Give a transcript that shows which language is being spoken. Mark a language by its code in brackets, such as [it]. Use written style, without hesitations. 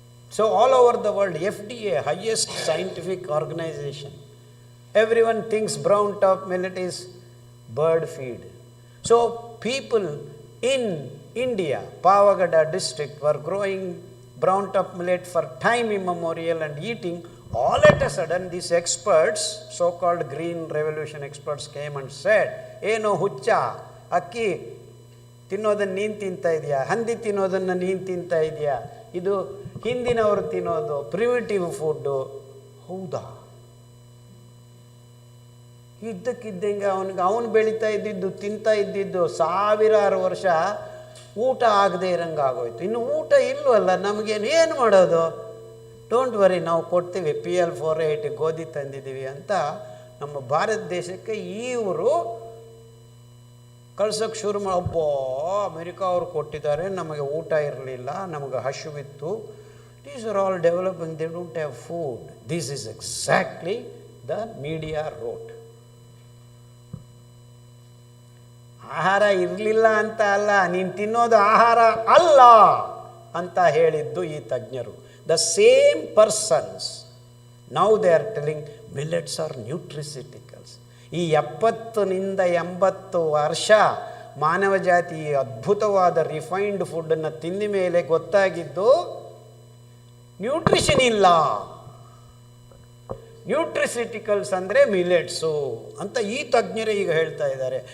[en] So all over the world, FDA, highest scientific organization, everyone thinks brown top millet is bird feed. So people in India, Pavagada district, were growing brown top millet for time immemorial and eating. All at a sudden, these experts, so-called green revolution experts, came and said, [kn] ಏನೋ ಹುಚ್ಚ, ಅಕ್ಕಿ ತಿನ್ನೋದನ್ನು ನೀನು ತಿಂತಾ ಇದೆಯಾ, ಹಂದಿ ತಿನ್ನೋದನ್ನು ನೀನು ತಿಂತಾ ಇದೆಯಾ, ಇದು ಹಿಂದಿನವರು ತಿನ್ನೋದು ಪ್ರಿಮಿಟಿವ್ ಫುಡ್ಡು. ಹೌದಾ? ಇದ್ದಕ್ಕಿದ್ದಂಗೆ ಅವನು ಬೆಳೀತಾ ಇದ್ದಿದ್ದು, ತಿಂತಾ ಇದ್ದಿದ್ದು ಸಾವಿರಾರು ವರ್ಷ ಊಟ ಆಗದೆ ಇರಂಗೆ ಆಗೋಯ್ತು. ಇನ್ನು ಊಟ ಇಲ್ಲವಲ್ಲ, ನಮಗೇನು ಏನು ಮಾಡೋದು? [en] don't worry, [kn] ನಾವು ಕೊಡ್ತೀವಿ, PL480 ಗೋಧಿ ತಂದಿದ್ದೀವಿ ಅಂತ ನಮ್ಮ ಭಾರತ ದೇಶಕ್ಕೆ ಇವರು ಕಳ್ಸೋಕ್ಕೆ ಶುರು ಮಾಡಿ. ಒಬ್ಬ ಅಮೆರಿಕ ಅವರು ಕೊಟ್ಟಿದ್ದಾರೆ, ನಮಗೆ ಊಟ ಇರಲಿಲ್ಲ, ನಮಗೆ ಹಸಿವಿತ್ತು. [en] These are all developing, they don't have food. This is exactly the media wrote. [kn] ಆಹಾರ ಇರಲಿಲ್ಲ ಅಂತ ಅಲ್ಲ, ನೀನು ತಿನ್ನೋದು ಆಹಾರ ಅಲ್ಲ ಅಂತ ಹೇಳಿದ್ದು ಈ ತಜ್ಞರು. [en] The same persons, now they are telling millets are nutraceuticals. [kn] ಈ 70 80 ವರ್ಷ ಮಾನವ ಜಾತಿ ಅದ್ಭುತವಾದ ರಿಫೈನ್ಡ್ ಫುಡ್ಡನ್ನು ತಿಂದ ಮೇಲೆ ಗೊತ್ತಾಗಿದ್ದು ನ್ಯೂಟ್ರಿಷನ್ ಇಲ್ಲ. ನ್ಯೂಟ್ರಿಸಿಟಿಕಲ್ಸ್ ಅಂದರೆ ಮಿಲೆಟ್ಸು ಅಂತ ಈ ತಜ್ಞರೇ ಈಗ ಹೇಳ್ತಾ ಇದ್ದಾರೆ.